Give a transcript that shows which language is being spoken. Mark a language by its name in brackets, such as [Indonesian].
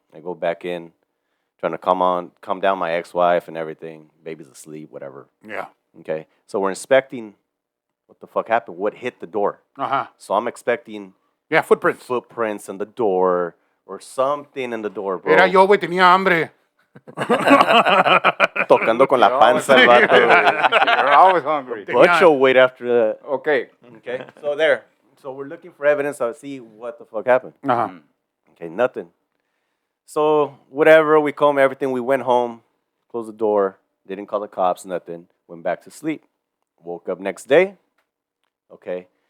[English] I go back in, trying to calm down my ex-wife and everything. Baby's asleep, whatever. Yeah. Okay. So we're inspecting what the fuck happened, what hit the door. So I'm expecting Yeah, footprints. footprints in the door or something in the door, bro. [Spanish] Era yo, güey, tenía hambre. Tocando con la panza el vato, güey. [English] You're always hungry. Bunch of weight after that. Okay. Okay. So there. So we're looking for evidence to see what the fuck happened. Okay, nothing. So whatever, we comb everything. We went home, closed the door, didn't call the cops, nothing. Went back to sleep. Woke up next day. Okay.